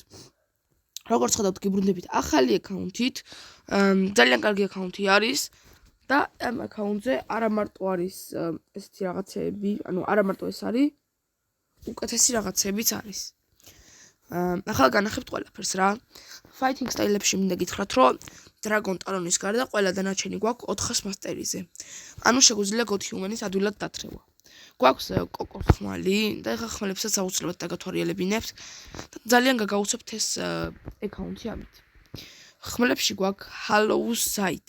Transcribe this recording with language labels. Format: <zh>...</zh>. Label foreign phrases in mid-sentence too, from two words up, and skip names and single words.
<ka>როგორც ხედავთ, გიბრუნდებით ახალი აკაუნთით. ძალიან კარგი აკაუნთი არის და ამ აკაუნტზე არა მარტო არის ესეთი რაღაცეები, ანუ არა მარტო ეს არის, უკეთესი რაღაცეებიც არის. ახლა განახებთ ყველაფერს რა.</ka> <en>Fighting style-</en> <ka>ებში მინდა გითხრათ, რომ Dragon Talon-ის გარდა ყველა დანარჩენი გვაქვს 400 მასტერიზე. ანუ შეგვიძლია God Human-ის ადვილად დათრევა. გვაქვს კოკოს ხმალი და ეხა ხმალებსაც აუცილებლად დაგათვალიერებინებთ და ძალიან გაგაუცებთ ეს აკაუნთი ამით. ხმლებში გვაქვს Hollow Sight.</ka>